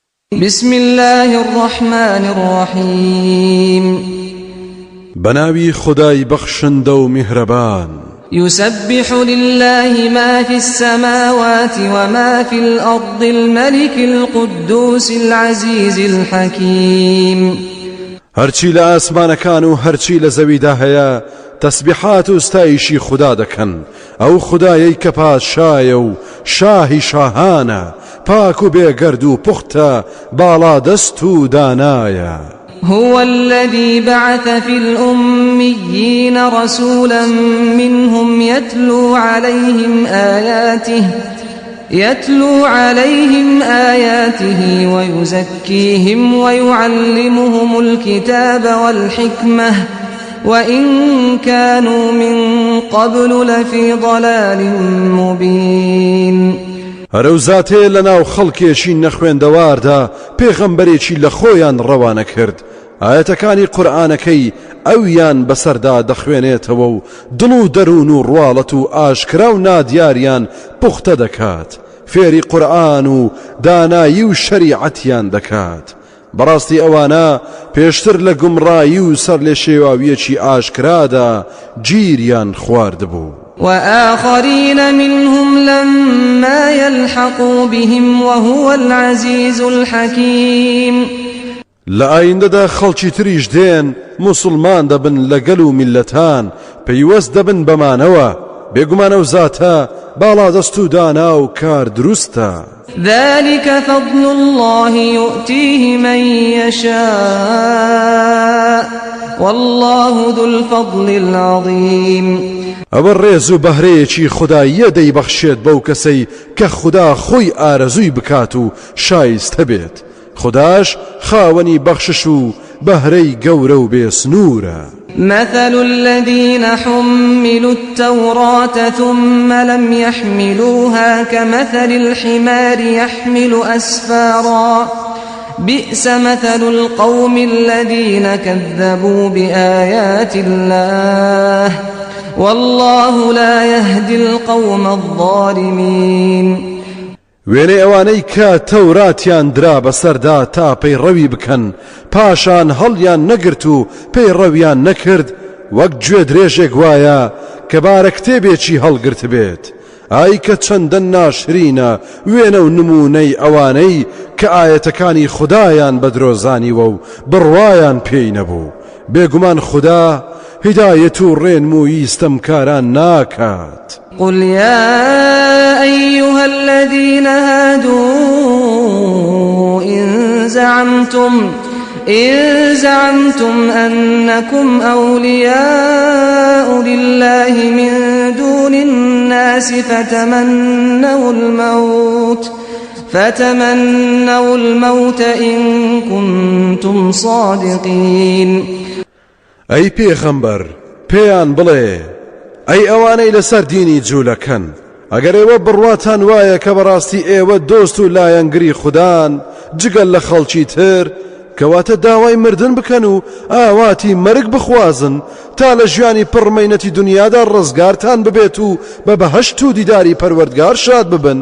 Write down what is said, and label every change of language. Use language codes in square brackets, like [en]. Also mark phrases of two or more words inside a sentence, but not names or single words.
[ar] بسم الله الرحمن الرحيم [ckb] بناوي خداي بخشندو مهربان [ar] يسبح لله ما في السماوات وما في الأرض الملك القدوس العزيز الحكيم [ckb] هرچی لآسمانەکان و هەرچی لە زەویدا هەیە تەسبیحات و ستایشی خدا دەکەن ئەو خدایەی کە پادشایە و شاهی شاهانە پاک و بێگەرد و پوختە باڵادەست و دانایە. [ar] هو الذي بعث في الأميين رسولا منهم يتلو عليهم آياته ويزكيهم ويعلمهم الكتاب والحكمة وإن كانوا من قبل لفي ضلال مبين. [ckb] هەرەو زاتێ لەناو خەڵکێکی نەخوێندەواردا پێغەمبەرێکی لە خۆیان ڕەوانە کرد ئاەتەکانی قورئانەکەی ئەویان بەسەردا دەخوێنێتەوە و دڵ و دەروون و ڕواڵەت و ئاشکرا و نادیاریان پوختە دەکات فێری قورئان و دانایی و شەریعەتیان دەکات. بەڕاستی ئەوانە پێشتر لە گومڕایی و سەر لێ شێواویەکی ئاشکرادا گیریان خواردبوو. [ar] وآخرين منهم لما يلحقوا بهم وهو العزيز الحكيم. [ckb] لآیندەدا خەڵکی تریش دێن موسڵمان دەبن لەگەل و میلەتان پەیوەست دەبن بەمانەوە بێگومانە و زاتە باڵادەست و دانا و کار دروستە. [ar] ذلك فضل الله يؤتيه من يشاء والله ذو الفضل العظيم. [ckb] ئەوە ڕێز و بەهرەیەکی خوداییە دەیبەخشێت بەو کەسەی کە خوددا خۆی ئارەزووی بکات و شایستە بێت. خوداش خاوەنی بەخشش و بەهرەی گەورە و بێسنوورە. [ar] مثل الذين حملوا التوراة ثم لم يحملوها كمثل الحمار يحمل أسفارا بئس مثل القوم الذين كذبوا بآيات الله والله لا يهدي القوم الظالمين. [ckb] وێنەی ئەوانەی کە تەوراتیان درا بەسەردا تا پەیڕەوی بکەن پاشان هەڵیان نەگرت و پەیڕەویان نەکرد وەک گوێ درێژێک وایە کە بارە کتێبێکی هەڵگرت بێت. ئای کە چەندە ناشرینە وێنە و نمونەی ئەوانەی کە ئاەتەکانی خودایان بە درۆزانیوە و بڕوایان پێی نەبوو. بێگومان خوددا هدایەت و ڕێنمووی ستەمکاران ناکات. [ar] قل يا أيها الذين هادوا إن زعمتم أنكم أولياء لله من دون الناس فتمنوا الموت إن كنتم صادقين. [ckb] أي پیغمبر پیان بڵێ ئەی ئەوانەی لەسەر دینی جوولەکەن ئەگەر ئێوە بڕواتان وایە کە بەڕاستی ئێوە دۆست و لایەنگری خوددان جگەل لە خەڵکی تر کەواتە داوای مردن بکەن و ئاواتی مەرگ بخوازن تا لە ژیانی پڕمەینەتی دنیادا ڕزگارتان ببێت و بە بەهەشت و دیداری پەروەردگار شاد ببن.